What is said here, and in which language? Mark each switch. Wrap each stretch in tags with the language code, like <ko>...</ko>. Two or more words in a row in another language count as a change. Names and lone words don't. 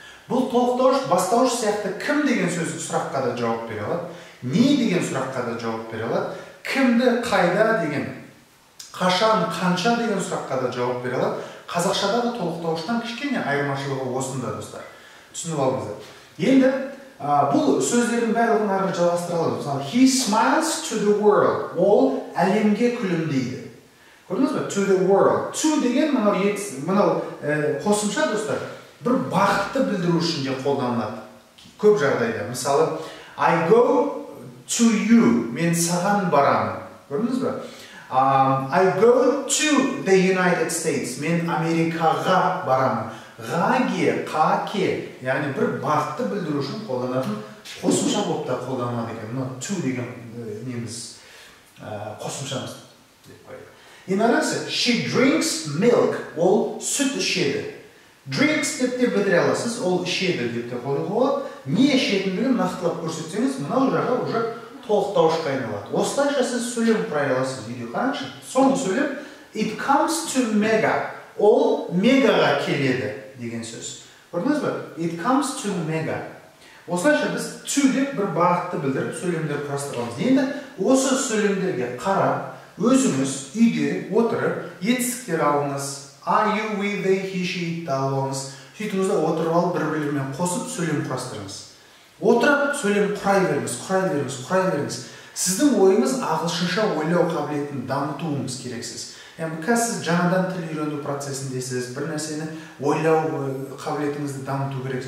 <kk>Бұл толықтауыш бастауыш сияқты кім деген сөз сұраққа да жауап бере алады, не деген сұраққа да жауап бере алады, кімді қайда деген, қашан, қанша деген сұраққа да жауап бере алады. Қазақшадағы толықтауыштан кішкене айырмашылығы осында достар. Түсініп алдыңыздар. Енді бұл сөздердің барлығын ары жалғастыра аламыз. Мысалы,</kk> <en>he smiles to the world.</en> <kk>Ол әлемге күлімдейді. Көрдіңіз бе?</kk> <en>To the world.</en> <kk>To деген мынау қосымша достар, бір бақытты білдіру үшін де қолданылады. Көп жағдайда. Мысалы,</kk> <en>I go to you.</en> <kk>Мен саған барамын. Көрдіңіз бе?</kk> <en>I go to the United States.</en> <kk>Мен Америкаға барамын. Ғаге, қаке, яғни бір бақытты білдіру үшін қолданатын қосымша болып та қолданылады екен. Мына to деген неміз қосымшамыз деп қояды. Енді қараңызшы,</kk> <en>she drinks milk,</en> <kk>ол сүт ішеді. Drinks деп те бітіре аласыз, ол ішеді деп те қоюға болады. Не ішетіндігін нақтылап көрсетсеңіз, мынау жаққа уже толықтауышқа айналады. Осылайша сіз сөйлем құрай аласыз үйде. Қараңызшы, соңғы сөйлем</kk> <en>it comes to mega,</en> <kk>ол мегаға келеді деген сөз. Көрдіңіз бе?</kk> <en>It comes to mega.</en> <kk>Осылайша біз to деп бір бағытты білдіріп сөйлемдер құрастырамыз. Енді осы сөйлемдерге қарап, өзіңіз үйде отырып, етістіктер алыңыз.</kk> <en>I, you, we, they, he, she алыңыз.</en> <kk>Сөйтіңіз де отырып алып бір-бірлерімен қосып сөйлем құрастырыңыз. Отырып сөйлем құрай беріңіз. Сіздің ойыңыз ағылшынша ойлау қабілетін дамытуыңыз керексіз. Яғни сіз жаңадан тіл үйрену процесіндесіз, бір нәрсені ойлау қабілетіңізді дамыту керексіз.</kk>